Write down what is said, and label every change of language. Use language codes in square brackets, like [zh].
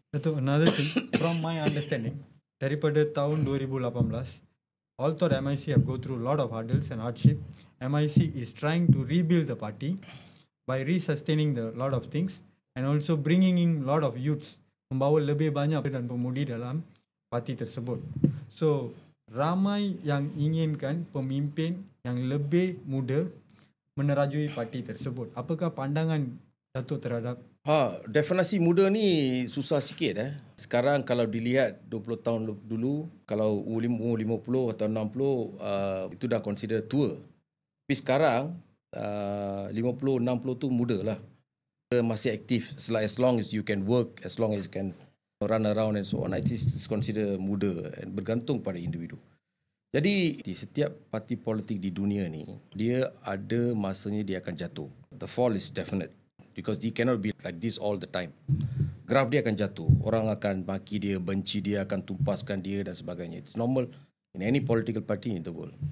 [en] Dato, another thing, from my understanding, [ms] daripada tahun [en] 2018, although MIC have go through a lot of hurdles and hardship, MIC is trying to rebuild the party by resustaining the lot of things and also bringing in lot of youths, [ms] membawa lebih banyak dan pemudi dalam parti tersebut. So, ramai yang inginkan pemimpin yang lebih muda menerajui parti tersebut. Apakah pandangan Dato' terhadap? Definisi muda ni susah sikit. Sekarang kalau dilihat 20 tahun dulu, kalau umur 50 atau 60, itu dah consider tua. Tapi sekarang 50, 60 tu muda lah. Masih aktif [en] as long as you can work, as long as you can run around and so on. It is considered [ms] muda and bergantung pada individu. Jadi di setiap parti politik di dunia ni, dia ada masanya dia akan jatuh. [en] The fall is definite. Because he cannot be like this all the time. [ms] Graf dia akan jatuh. Orang akan maki dia, benci dia, akan tumpaskan dia dan sebagainya. [en] It's normal in any political party in the world.